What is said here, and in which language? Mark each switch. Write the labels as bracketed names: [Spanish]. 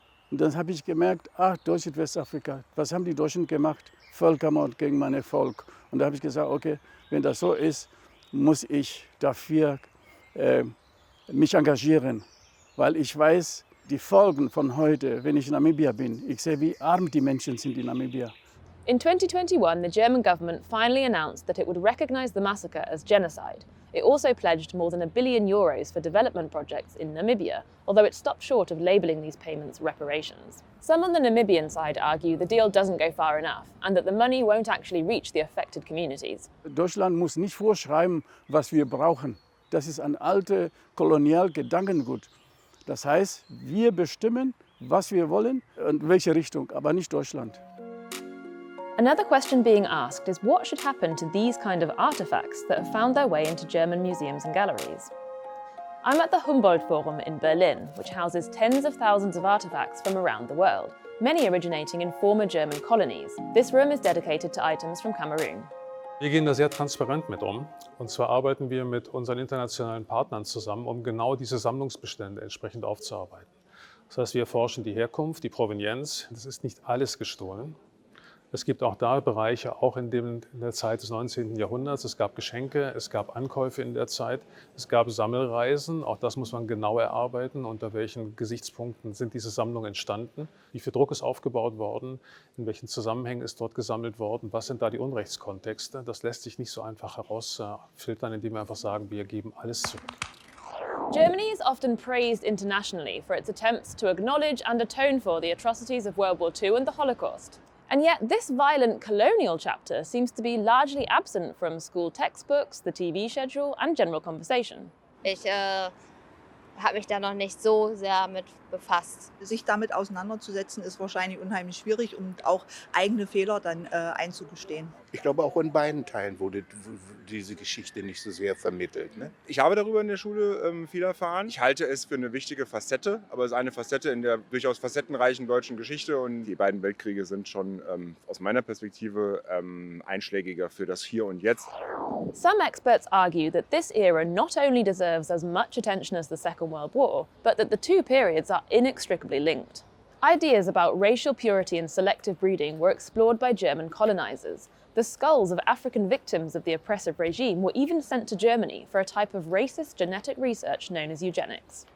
[German] Und dann habe ich gemerkt, Deutschland, Westafrika, was haben die Deutschen gemacht? Völkermord gegen mein Volk. Und da habe ich gesagt, okay, wenn das so ist, muss ich dafür mich engagieren. Weil ich weiß, die Folgen von heute, wenn ich in Namibia bin, ich sehe, wie arm die Menschen sind in Namibia. [English] In 2021, the German government finally announced that it would recognize the massacre as genocide. It also pledged more than €1 billion for development projects in Namibia, although it stopped short of labelling these payments reparations. Some on the Namibian side argue the deal doesn't go far enough and that the money won't actually reach the affected communities. [German] Deutschland muss nicht vorschreiben, was wir brauchen. Das ist ein altes Kolonialgedankengut. Das heißt, wir bestimmen, was wir wollen und welche Richtung, aber nicht Deutschland. [English] Another question being asked is what should happen to these kind of artifacts that have found their way into German museums and galleries? I'm at the Humboldt Forum in Berlin, which houses tens of thousands of artifacts from around the world, many originating in former German colonies. This room is dedicated to items from Cameroon. [German] Wir gehen da sehr transparent mit um. Und zwar arbeiten wir mit unseren internationalen Partnern zusammen, um genau diese Sammlungsbestände entsprechend aufzuarbeiten. Das heißt, wir erforschen die Herkunft, die Provenienz. Das ist nicht alles gestohlen. Es gibt auch da Bereiche, auch in der Zeit des 19. Jahrhunderts. Es gab Geschenke, es gab Ankäufe in der Zeit, es gab Sammelreisen. Auch das muss man genau erarbeiten. Unter welchen Gesichtspunkten sind diese Sammlungen entstanden? Wie viel Druck ist aufgebaut worden? In welchen Zusammenhängen ist dort gesammelt worden? Was sind da die Unrechtskontexte? Das lässt sich nicht so einfach herausfiltern, indem wir einfach sagen, wir geben alles zurück. [English] Germany is often praised internationally for its attempts to acknowledge and atone for the atrocities of World War II and the Holocaust. And yet this violent colonial chapter seems to be largely absent from school textbooks, the TV schedule and general conversation. [German] Ich habe mich da noch nicht so sehr mit befasst. Sich damit auseinanderzusetzen, ist wahrscheinlich unheimlich schwierig und auch eigene Fehler dann einzugestehen. Ich glaube, auch in beiden Teilen wurde diese Geschichte nicht so sehr vermittelt. Ne? Ich habe darüber in der Schule viel erfahren. Ich halte es für eine wichtige Facette, aber es ist eine Facette in der durchaus facettenreichen deutschen Geschichte. Und die beiden Weltkriege sind schon aus meiner Perspektive einschlägiger für das Hier und Jetzt. [English] Some experts argue that this era not only deserves as much attention as the Second World War, but that the two periods are inextricably linked. Ideas about racial purity and selective breeding were explored by German colonizers. The skulls of African victims of the oppressive regime were even sent to Germany for a type of racist genetic research known as eugenics.